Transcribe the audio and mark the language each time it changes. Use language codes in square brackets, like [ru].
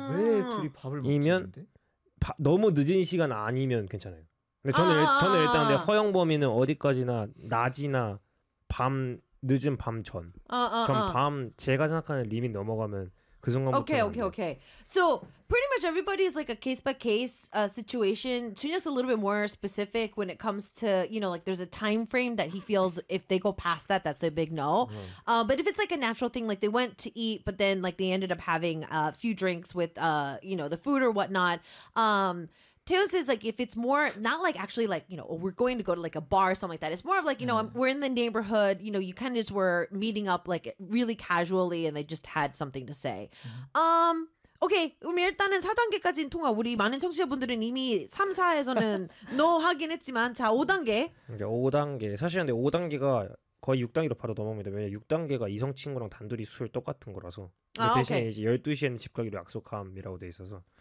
[ko] 왜 둘이 밥을 먹는데? 너무 늦은 시간 아니면 괜찮아요. 근데 저는 저는 일단 내 허용 범위는 어디까지나 낮이나 밤 늦은 밤 전. 그럼 밤 제가 생각하는 리밋 넘어가면 그 순간부터 오케이, 오케이, 오케이. [en] So pretty much everybody is like a case by case situation. Junyeo's a little bit more specific when it comes to, you know, like there's a time frame that he feels if they go past that, that's a big no. But if it's like a natural thing, like they went to eat, but then like they ended up having a few drinks with, you know, the food or whatnot. Taeyeon says like if it's more not like actually like, you know, we're going to go to like a bar or something like that. It's more of like, you know, we're in the neighborhood. You know, you kind of just were meeting up like really casually and they just had something to say. [ko] 오케이. 그럼 일단은 4단계까지는 통과. 우리 많은 청취자분들은 이미 3, 4에서는 NO 하긴 했지만 자, 5단계. 이제 5단계. 사실 근데 5단계가 거의 6단계로 바로 넘어옵니다. 왜냐면 6단계가 이성 친구랑 단둘이 술 똑같은 거라서. 근데 아, 대신에 오케이. 이제 12시에는 집 가기로 약속함이라고 돼 있어서.